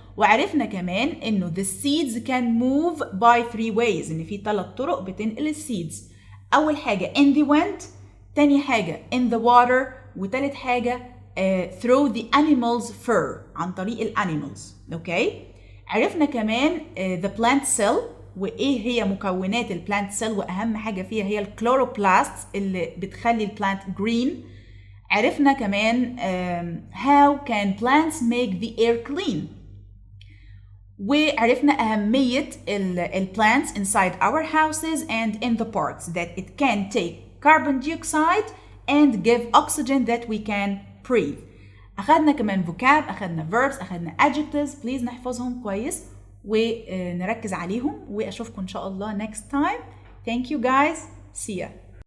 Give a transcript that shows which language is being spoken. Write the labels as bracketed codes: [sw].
[ar] وعرفنا كمان انه [en] the seeds can move by 3 ways. [ar] ان في 3 طرق بتنقل السيدز. اول حاجة [en] in the wind، [ar] تاني حاجة [en] in the water، [ar] وتالت حاجة [en] through the animals fur، [ar] عن طريق الانيمالز. اوكي. عرفنا كمان [en] the plant cell [ar] وايه هي مكونات البلانت سيل، واهم حاجة فيها هي الكلوروبلاست اللي بتخلي البلانت green. [en] عرفنا كمان how can plants make the air clean. [ar] وعرفنا أهمية [en] plants inside our houses and in the parks, that it can take carbon dioxide and give oxygen that we can breathe. [ar] أخذنا كمان vocab، أخذنا verbs، أخذنا adjectives. please نحفظهم كويس ونركز عليهم، وأشوفكم إن شاء الله [en] next time. Thank you guys. See ya.